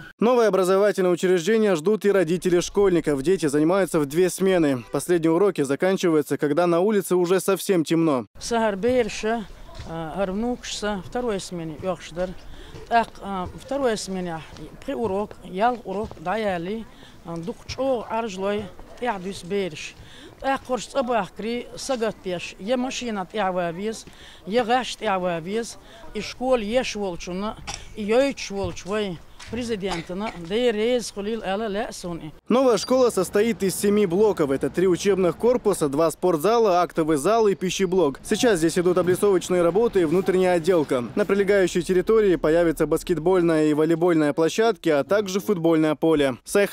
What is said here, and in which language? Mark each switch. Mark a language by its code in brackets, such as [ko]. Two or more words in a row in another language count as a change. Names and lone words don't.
[ru] Новое образовательное учреждение ждут и родители школьников. Дети занимаются в 2 смены. Последние уроки заканчиваются, когда на улице уже совсем темно. Второй смене второй смене [ce] при урок, урок даяли, духчо аржлой, ядус берш. Корж абахкри сагат пеш, я машина тявавиз, я гаш тявавиз, и школ еш волчуна, и йоич волчвой. [ru] Новая школа состоит из 7 блоков. Это 3 учебных корпуса, 2 спортзала, актовый зал и пищеблок. Сейчас здесь идут облицовочные работы и внутренняя отделка. На прилегающей территории появится баскетбольная и волейбольная площадки, а также футбольное поле.